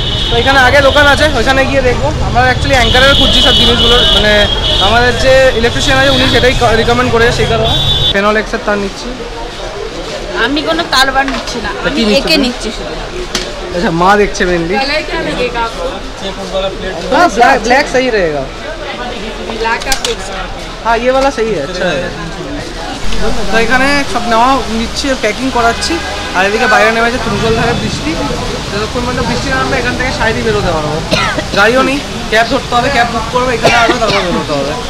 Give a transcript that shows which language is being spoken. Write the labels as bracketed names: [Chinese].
[Bangla] তো এখানে আগে দোকান আছে, ওইখানে গিয়ে দেখবো। আমরা অ্যাকচুয়ালি অ্যাঙ্কারের খুঁজছি সব জিনিসগুলো, মানে আমাদের যে ইলেকট্রিশিয়ান আছে উনি সেটাই রিকমেন্ড করে, সেই কারণে ফেনলেক্সের তার নিচ্ছি। আমি কোনো তারবার নিচ্ছি না, আমি একে নিচ্ছি শুধু। [Hindi] अच्छा माँ देखते मेनली ब्लैक सही रहेगा। हाँ ये वाला सही है, अच्छा है। [Bangla] তো এখানে সব নেওয়া নিচ্ছি, প্যাকিং করাচ্ছি। আর এদিকে বাইরে নেমে আছে তুমুলধারে বৃষ্টি, যতক্ষণ পর্যন্ত বৃষ্টি নামবে এখান থেকে সাইডে বেরোতে পারবো। গাড়িও নেই, ক্যাব ধরতে হবে, ক্যাব বুক করবো, এখানে আসবে তারপর বেরোতে হবে।